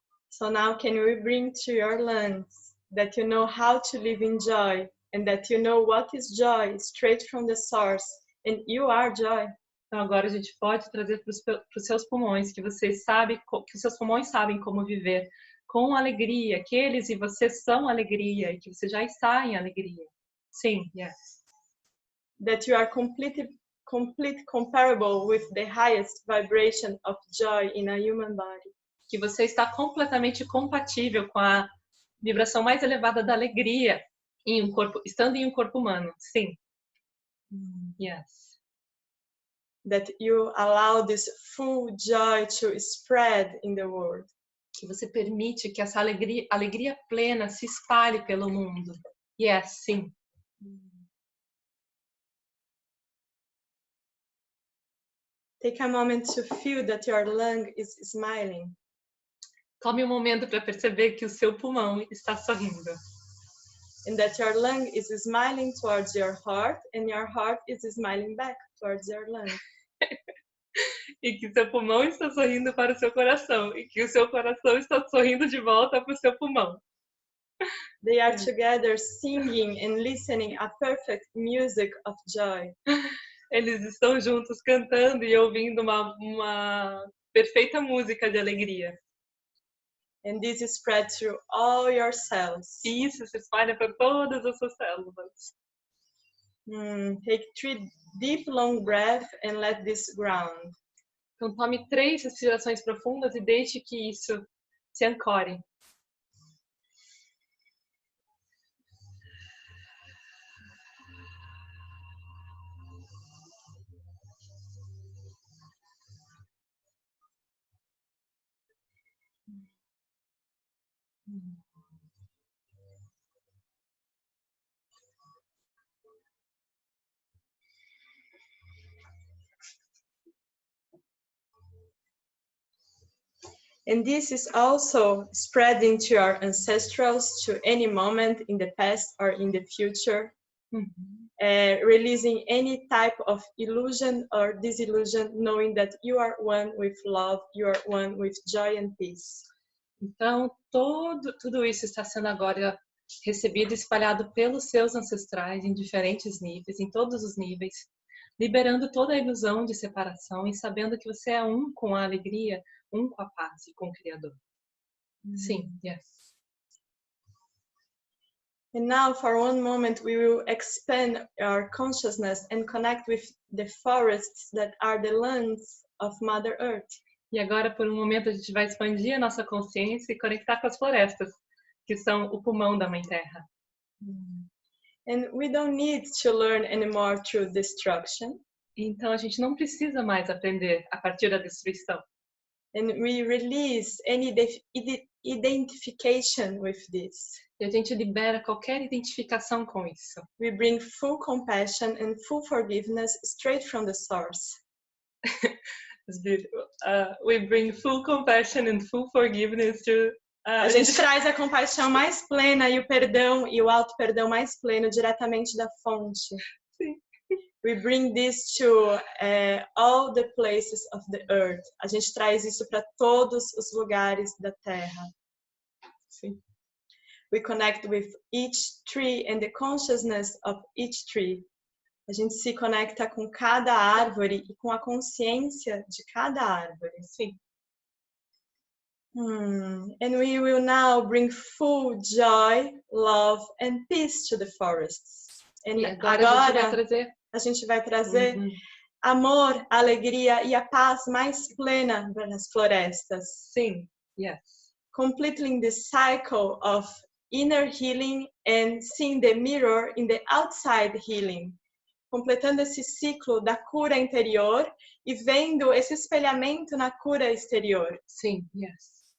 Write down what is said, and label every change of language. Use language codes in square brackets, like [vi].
[en] So now can we bring to your lungs that you know how to live in joy and that you know what is joy straight from the source and you are joy. [pt] Então agora a gente pode trazer para os seus pulmões que vocês sabem, que os seus pulmões sabem como viver com alegria, que eles e você são alegria e que você já está em alegria. Sim, [en] yes. That you are complete comparable with the highest vibration of joy in a human body. [pt] Que você está completamente compatível com a vibração mais elevada da alegria em um corpo, estando em um corpo humano. Sim. [en] Yes. That you allow this full joy to spread in the world. [pt] Que você permite que essa alegria plena se espalhe pelo mundo. [en] Yes, [pt] sim. [en] Take a moment to feel that your lung is smiling. [pt] Tome um momento para perceber que o seu pulmão está sorrindo. [en] And that your lung is smiling towards your heart and your heart is smiling back towards your lung. [pt] E que seu pulmão está sorrindo para o seu coração e que o seu coração está sorrindo de volta para o seu pulmão. [en] They are together singing and listening a perfect music of joy. [pt] Eles estão juntos cantando e ouvindo uma perfeita música de alegria. [en] And this is spread through all your cells. [pt] E isso se espalha para todas as suas células. [en] Take 3 deep long breaths and let this ground. [pt] Então tome 3 respirações profundas e deixe que isso se ancore. [en] And this is also spreading to our ancestrals, to any moment in the past or in the future, releasing any type of illusion or disillusion, knowing that you are one with love, you are one with joy and peace. [pt] Então, tudo isso está sendo agora recebido e espalhado pelos seus ancestrais em diferentes níveis, em todos os níveis, liberando toda a ilusão de separação e sabendo que você é um com a alegria, um com a paz e com o Criador. Sim, [en] yes. And now for one moment we will expand our consciousness and connect with the forests that are the lands of Mother Earth. [pt] E agora, por um momento, a gente vai expandir a nossa consciência e conectar com as florestas, que são o pulmão da Mãe Terra. [en] And we don't need to learn anymore through destruction. [pt] Então, a gente não precisa mais aprender a partir da destruição. [en] And we release any identification with this. [pt] E a gente libera qualquer identificação com isso. [en] We bring full compassion and full forgiveness straight from the source. It's beautiful. We bring full compassion and full forgiveness to... [pt] A gente traz a compaixão mais plena e o perdão e o auto-perdão mais pleno diretamente da fonte. Sim. [en] We bring this to all the places of the earth. [pt] A gente traz isso para todos os lugares da Terra. Sim. [en] We connect with each tree and the consciousness of each tree. [pt] A gente se conecta com cada árvore e com a consciência de cada árvore. Sim. [en] And we will now bring full joy, love and peace to the forests. And [pt] agora a gente vai trazer amor, alegria e a paz mais plena para as florestas. Sim, [en] yes. Completing the cycle of inner healing and seeing the mirror in the outside healing. [pt] Completando esse ciclo da cura interior e vendo esse espelhamento na cura exterior. Sim, [en] yes.